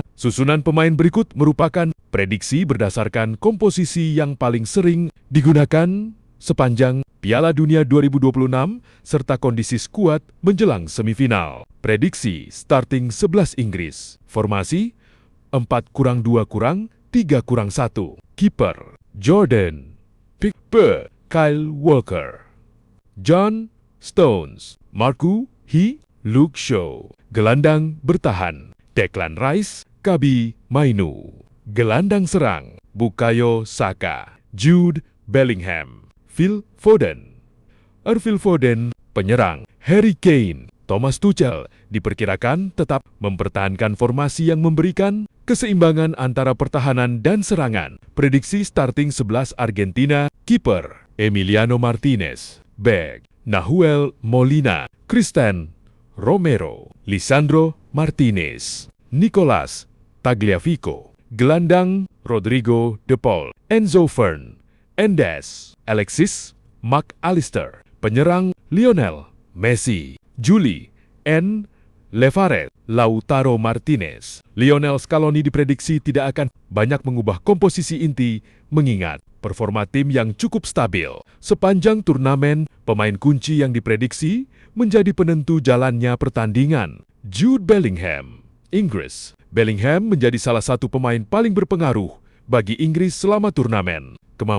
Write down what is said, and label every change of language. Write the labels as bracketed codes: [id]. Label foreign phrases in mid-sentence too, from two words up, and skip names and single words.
[id] Susunan pemain berikut merupakan prediksi berdasarkan komposisi yang paling sering digunakan sepanjang Piala Dunia 2026 serta kondisi skuad menjelang semifinal. Prediksi starting 11 Inggris. Formasi 4-2-3-1. Kiper Jordan Pickford, Kyle Walker, John Stones, Marco Hi, Luke Shaw. Gelandang bertahan Declan Rice, Kabi Mainu. Gelandang serang Bukayo Saka, Jude Bellingham, Phil Foden. Phil Foden. Penyerang Harry Kane. Thomas Tuchel diperkirakan tetap mempertahankan formasi yang memberikan keseimbangan antara pertahanan dan serangan. Prediksi starting 11 Argentina. Kiper Emiliano Martinez, Bek Nahuel Molina, Christian Romero, Lisandro Martinez, Nicolas Tagliafico. Gelandang Rodrigo De Paul, Enzo Fern, Endes, Alexis McAllister. Penyerang Lionel Messi, Juli N. Levaret, Lautaro Martinez. Lionel Scaloni diprediksi tidak akan banyak mengubah komposisi inti mengingat performa tim yang cukup stabil. Sepanjang turnamen, pemain kunci yang diprediksi menjadi penentu jalannya pertandingan. Jude Bellingham, Inggris. Bellingham menjadi salah satu pemain paling berpengaruh bagi Inggris selama turnamen.